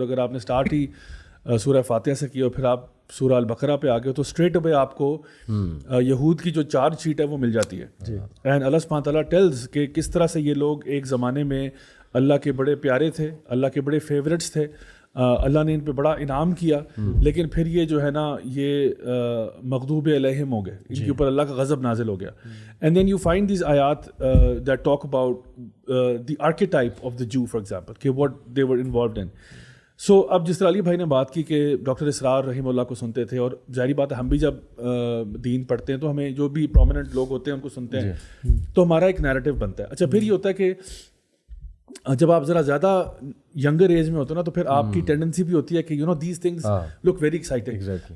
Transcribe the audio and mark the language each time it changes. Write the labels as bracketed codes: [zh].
[ur] اگر آپ نے اسٹارٹ ہی سورہ فاتحہ سے کیا اور پھر آپ سورہ البقرہ پہ آ گئے تو اسٹریٹ اوے آپ کو یہود کی جو چارج شیٹ ہے وہ مل جاتی ہے. اینڈ اللہ سبحانہ تعالیٰ ٹیلز کہ کس طرح سے یہ لوگ ایک زمانے میں اللہ کے بڑے پیارے تھے، اللہ کے بڑے فیوریٹس تھے، اللہ نے ان پہ بڑا انعام کیا، لیکن پھر یہ جو ہے نا یہ مغضوب علیہم ہو گئے، ان کے اوپر اللہ کا غضب نازل ہو گیا. [en] And then you find these آیات that talk about the archetype of the Jew for example کہ what they were involved in. [ur] سو اب جس طرح علی بھائی نے بات کی کہ ڈاکٹر اسرار رحمہ اللہ کو سنتے تھے، اور ظاہری بات ہے ہم بھی جب دین پڑھتے ہیں تو ہمیں جو بھی پرومیننٹ لوگ ہوتے ہیں ان کو سنتے ہیں تو ہمارا ایک نیریٹو بنتا ہے. اچھا پھر یہ ہوتا ہے کہ جب آپ ذرا زیادہ ینگر ایج میں ہوتے ہیں نا تو پھر آپ کی ٹینڈنسی بھی ہوتی ہے کہ [en] You know these things look very exciting.